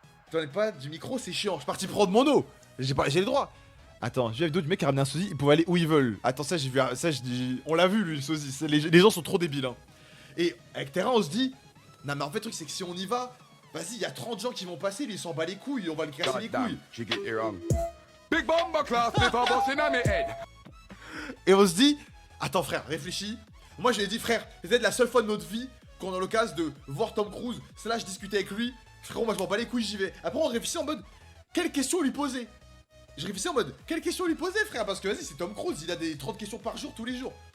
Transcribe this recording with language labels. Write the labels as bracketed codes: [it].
[fr] T'en es pas du micro, c'est chiant. Je suis parti prendre mon eau. J'ai les droits. Attends, j'ai vu d'autres mecs qui ramenaient un sosie, ils pouvaient aller où ils veulent. Attends, ça, j'ai vu. Ça, on l'a vu, lui, le sosie. Les gens sont trop débiles, hein. Et avec Terrain, on se dit. Non, mais en fait, le truc, c'est que si on y va, vas-y, il y a 30 gens qui vont passer, lui, il s'en bat les couilles, on va le casser les couilles. [en] Big bomber class, paper busting on me head. [fr] Et on se dit. Attends, frère, réfléchis. Moi, je lui ai dit, frère, c'est peut-être la seule fois de notre vie qu'on a l'occasion de voir Tom Cruise, / discuter avec lui. Frérot, moi je m'en bats les couilles, j'y vais. Après, on réfléchit en mode, quelle question lui poser? Je réfléchis en mode, quelle question lui poser, frère? Parce que vas-y, c'est Tom Cruise, il a des 30 questions par jour, tous les jours.